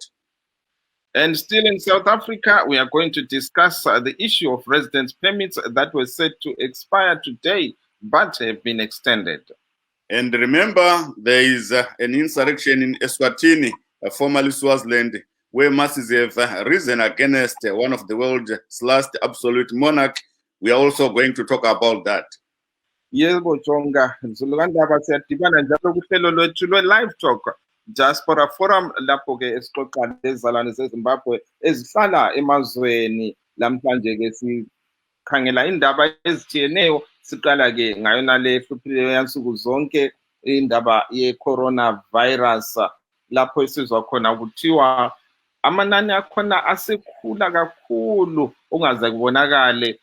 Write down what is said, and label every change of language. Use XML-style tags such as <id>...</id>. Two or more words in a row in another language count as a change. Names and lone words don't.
<en>And still in South Africa, we are going to discuss the issue of residence permits that were set to expire today, but have been extended. And remember, there is an insurrection in Eswatini, formerly Swaziland, where masses have risen against one of the world's last absolute monarch. We are also going to talk about that.</en> <nd>Yebo Jonga, Zulukandaba siyadibana njalo kuhlelo lwethu lwe-Live Talk Diaspora Forum, lapho ke esixoxa lezizalwane zeZimbabwe ezihlala emazweni. Lamhlanje ke sikhangela indaba ezithiyeneyo, siqala ke ngayona le hluphileyo yansuku zonke, indaba ye-coronavirus, lapho esizwa khona kuthiwa amanani akhona asekhula kakhulu ongaze kubonakale.</nd>